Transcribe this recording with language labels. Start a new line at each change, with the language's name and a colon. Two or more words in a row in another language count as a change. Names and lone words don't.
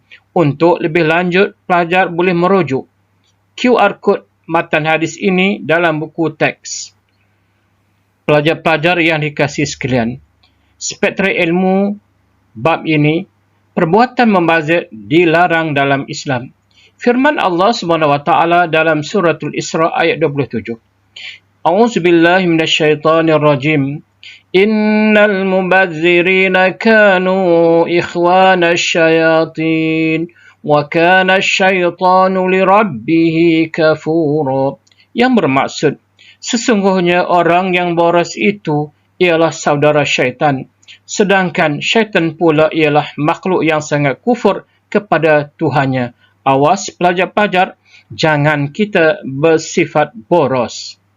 Malay: Untuk lebih lanjut, pelajar boleh merujuk QR code matan hadis ini dalam buku teks. Pelajar-pelajar yang dikasihi sekalian, spektrum ilmu bab ini, perbuatan membazir dilarang dalam Islam. Firman Allah SWT dalam suratul Isra ayat 27.
Arabic: أعوذ بالله من الشيطان الرجيم. إن المبذرين كانوا إخوان الشياطين وكان الشيطان لربه كفورا.
Malay: Yang bermaksud, sesungguhnya orang yang boros itu ialah saudara syaitan, sedangkan syaitan pula ialah makhluk yang sangat kufur kepada Tuhannya. Awas pelajar-pelajar, jangan kita bersifat boros.